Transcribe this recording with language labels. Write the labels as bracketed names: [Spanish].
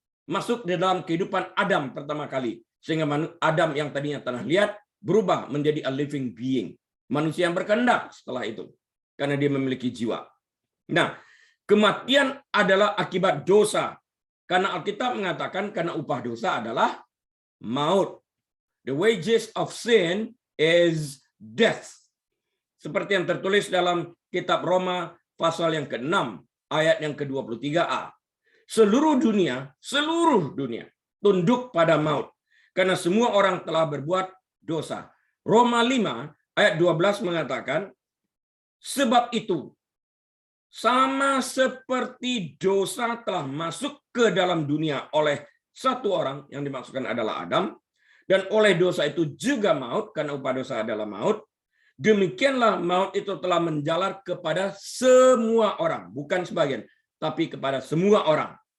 [Indonesian] Masuk di dalam kehidupan Adam pertama kali. Sehingga Adam yang tadinya tanah liat berubah menjadi [English] a living being. [Indonesian] Manusia yang berkehendak setelah itu. Karena dia memiliki jiwa. Nah, kematian adalah akibat dosa. Karena Alkitab mengatakan karena upah dosa adalah maut. [English] The wages of sin is death. [Indonesian] Seperti yang tertulis dalam kitab Roma pasal yang ke-6 ayat yang ke-23a. Seluruh dunia tunduk pada maut. Karena semua orang telah berbuat dosa. Roma 5 ayat 12 mengatakan, sebab itu, sama seperti dosa telah masuk ke dalam dunia oleh satu orang, yang dimaksudkan adalah Adam, dan oleh dosa itu juga maut, karena upah dosa adalah maut, demikianlah maut itu telah menjalar kepada semua orang, bukan sebagian, tapi kepada semua orang.